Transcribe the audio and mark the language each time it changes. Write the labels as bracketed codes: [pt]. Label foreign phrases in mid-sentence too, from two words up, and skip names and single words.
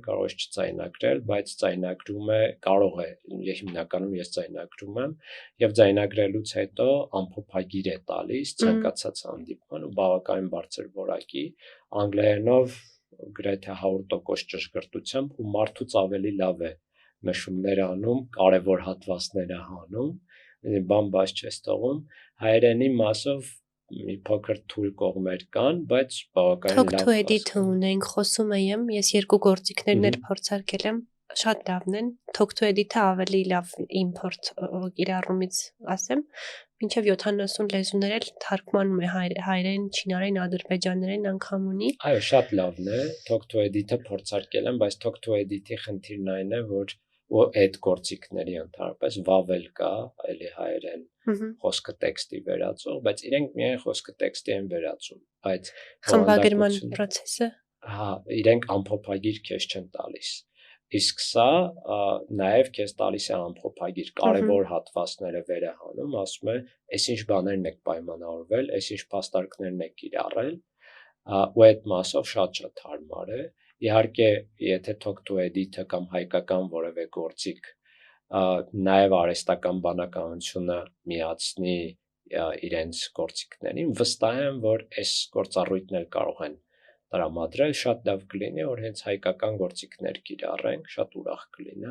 [hy] կարող ես չձայնագրել, բայց ձայնագրում է, կարող է, հիմնականում ես ձայնագրում եմ, եւ ձայնագրելուց հետո ամփոփագիր է տալիս ցանկացած հանդիպման ու բավականին բարձր որակի, անգլերենով գրեթե 100% ճշգրտությամբ ու մարդուց ավելի լավ է նշումներ անում, կարևոր հատվածները հանում, բան բաց չես թողում, հայերենի մասով մի փոքր թույլ կողմեր կան, բայց բավականին լավ։ Talk to edit ունենք, խոսում եմ, ես երկու գործիքներն էլ փորձարկել եմ, շատ լավն են, Talk to edit-ը ավելի լավ import կիրառումից ասեմ, մինչև 70 լեզուներ էլ թարգմանում է հայերեն, չինարեն, ադրբեջաներեն անգամ ունի։ Այո, շատ լավն է, Talk to edit-ը փորձարկել եմ, բայց Talk to edit-ի խնդիրն այն է, որ այդ գործիքների ընդհանրապես վավել կա, էլի հայերեն խոսքը տեքստի վերածող, բայց իրենք միայն խոսքը տեքստի են վերածում, բայց խմբագրման process-ը, հա, իրենք ամփոփագիր քեզ չեն տալիս։ Իսկ սա նաև քեզ տալիս է ամփոփագիր, կարևոր հատվածները վերահանում, ասում է, այսինչ բաներն եք պայմանավորվել, այսինչ փաստարկներն եք կիրառել, ու այդ մասով շատ հարմար է։ Իհարկե, եթե Talk to edit-ը կամ հայկական որևէ գործիք նաև արհեստական բանականությունը միացնի իրենց գործիքներին, վստահ եմ, որ այս գործառույթն էլ կարող են տրամադրել, շատ լավ կլինի, որ հենց հայկական գործիքներ կիրառենք, շատ ուրախ կլինի։